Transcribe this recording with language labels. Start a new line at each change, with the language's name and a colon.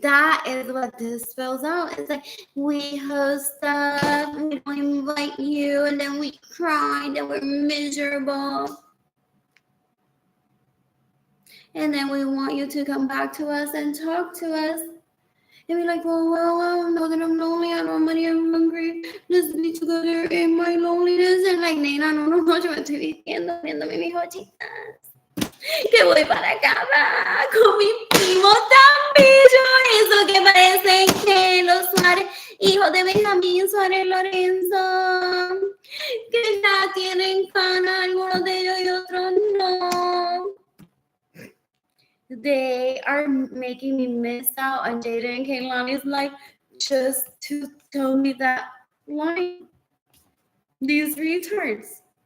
English: That is what this spells out. It's like we host stuff, we don't invite you, and then we cry, and then we're miserable. And then we want you to come back to us and talk to us. And be like, well, know that I'm lonely, I don't have money, I'm hungry. Let's be together in my loneliness. And like,
Spanish: nena, no, yo me estoy vistiendo, viéndome mis hojitas. Que voy para acá con mi primo tan bello. Eso que parece que los Suárez, hijos de Benjamín Suárez Lorenzo. Que está tienen cana, algunos de ellos y otros no.
English: They are making me miss out on Jada and Kaylani's life just to tell me that line. These retards.